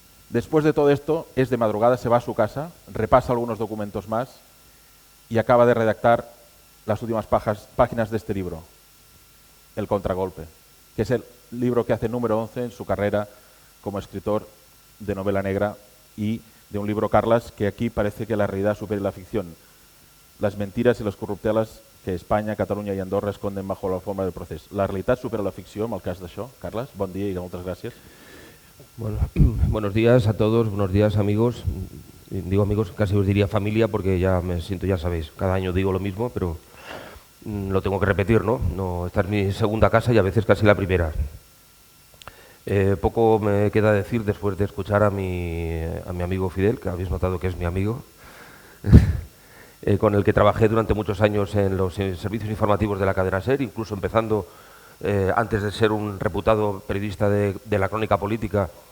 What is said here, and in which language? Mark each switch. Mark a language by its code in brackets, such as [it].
[es] Después de todo esto, es de madrugada, se va a su casa, repasa algunos documentos más y acaba de redactar las últimas páginas de este libro, El Contragolpe, que es el libro que hace número 11 en su carrera como escritor de novela negra y de un libro, Carlas, que aquí parece que la realidad supera la ficción. [ca] les mentires i les corrupteles que Espanya, Catalunya i Andorra [es] esconden bajo la forma del [ca] procés. La realitat supera la ficció en el cas d'això. Carles, bon dia i moltes gràcies. [es] Bueno, buenos días a todos, buenos días amigos. Digo amigos, casi os diría familia porque ya me siento, ya sabéis, cada año digo lo mismo, pero lo tengo que repetir, ¿no? Esta es mi segunda casa y a veces casi la primera. Poco me queda decir después de escuchar a mi amigo Fidel, que habéis notado que es mi amigo, con el que trabajé durante muchos años en los servicios informativos de la cadena SER, incluso empezando antes de ser un reputado periodista de la crónica política.